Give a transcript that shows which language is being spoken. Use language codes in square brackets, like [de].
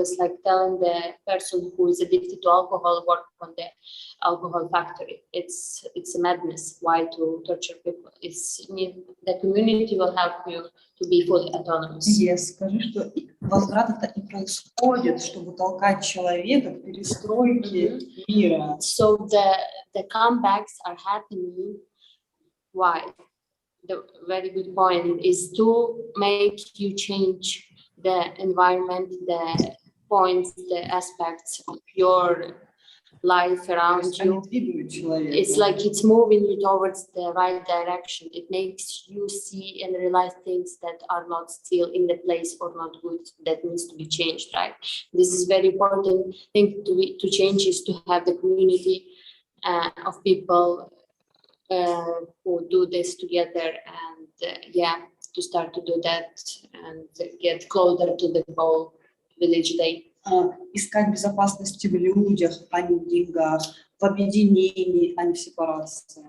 [en] It's like telling the person who is addicted to alcohol work on the alcohol factory. It's a madness. Why to torture people? The community will help you to be fully autonomous. [ru] Yes, скажи, что возврат это и происходит, чтобы толкать человека к перестройке мира. [en] So the comebacks are happening. Why? The very good point is to make you change the environment, the points, the aspects of your life around you. It's like it's moving you towards the right direction. It makes you see and realize things that are not still in the place or not good, that needs to be changed, right? This is very important thing to change, is to have the community of people who do this together, and to start to do that and get closer to the goal village day. [ru] Искать безопасности в людях, а не в деньгах, в объединении, а не в сепарации.